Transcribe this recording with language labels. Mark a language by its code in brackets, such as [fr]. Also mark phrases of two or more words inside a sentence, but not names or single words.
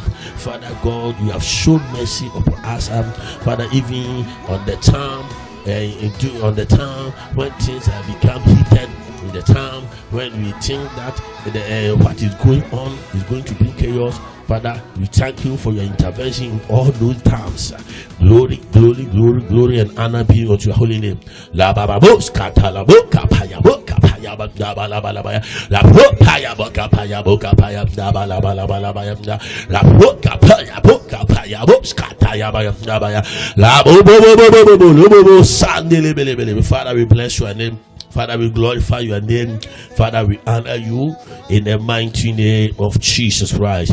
[en] Father God, you have shown mercy upon us. Father, even on the time when things have become heated, in the time when we think that what is going on is going to bring chaos, Father, we thank you for your intervention in all those times. Glory, glory, glory, glory, and honor be unto your holy name. La baba boska talaboka paya boka paya bakaba la bala la paya boka paya boka paya bala bala bala bala la boka paya boska taya baya la bo sandele bele. Father, we bless your name. Father, we glorify your name. Father, we honor you in the mighty name of Jesus Christ.